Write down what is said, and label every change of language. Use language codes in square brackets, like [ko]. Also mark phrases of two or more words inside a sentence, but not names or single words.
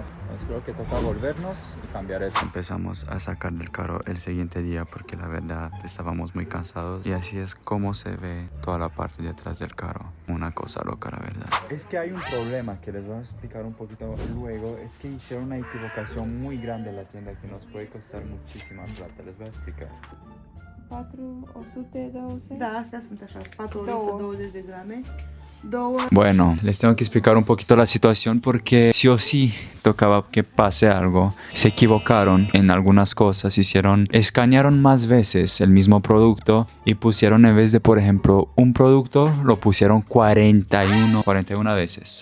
[es] Entonces creo que toca volvernos y cambiar eso. Empezamos a sacar del carro el siguiente día porque la verdad estábamos muy cansados. Y así es como se ve toda la parte de atrás del carro. Una cosa loca, la verdad. Es que hay un problema que les voy a explicar un poquito luego. Es que hicieron una equivocación muy grande en la tienda que nos puede costar muchísima plata. Les voy a explicar. 420. [ro] Da, astea sunt așa, spaturi 120 de grame. Două. [es] Bueno, les tengo que explicar un poquito la situación porque sí o sí tocaba que pase algo. Se equivocaron en algunas cosas, escanearon más veces el mismo producto y pusieron en vez de, por ejemplo, un producto, lo pusieron 41 veces.